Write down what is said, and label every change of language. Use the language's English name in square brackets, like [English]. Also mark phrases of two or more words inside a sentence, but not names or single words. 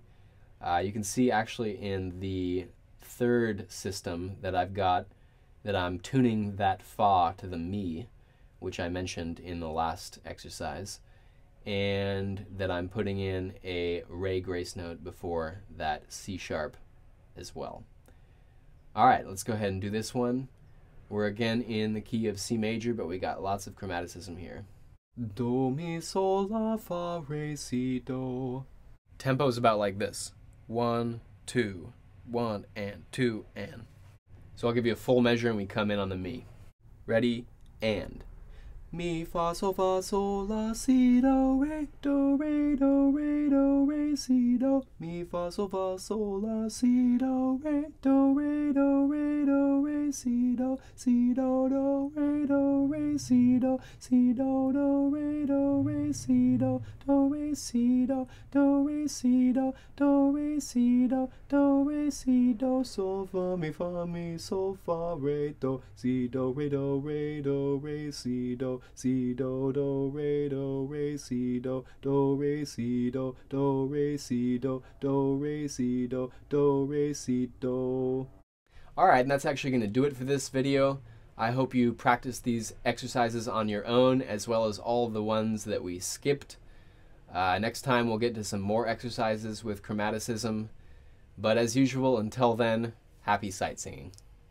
[English] You can see actually in the third system that I've got that I'm tuning that fa to the mi, which I mentioned in the last exercise, and that I'm putting in a re grace note before that C sharp as well. All right, let's go ahead and do this one. We're again in the key of C major, but we got lots of chromaticism here. Do mi sol la fa re si do. Tempo is about like this. 1, 2, 1, and 2, and. So I'll give you a full measure and we come in on the mi. Ready, and. Mi fa sol la si do re do re do re do re si do. Mi fa sol la si do re do re do re do re si do do re si do re do re si do re si do re si do re si do sol fa mi sol fa re do si do re si do si do re si do re si do re si do re si do re si do. Alright, and that's actually going to do it for this video. I hope you practice these exercises on your own, as well as all of the ones that we skipped. Next time we'll get to some more exercises with chromaticism. But as usual, until then, happy sight singing.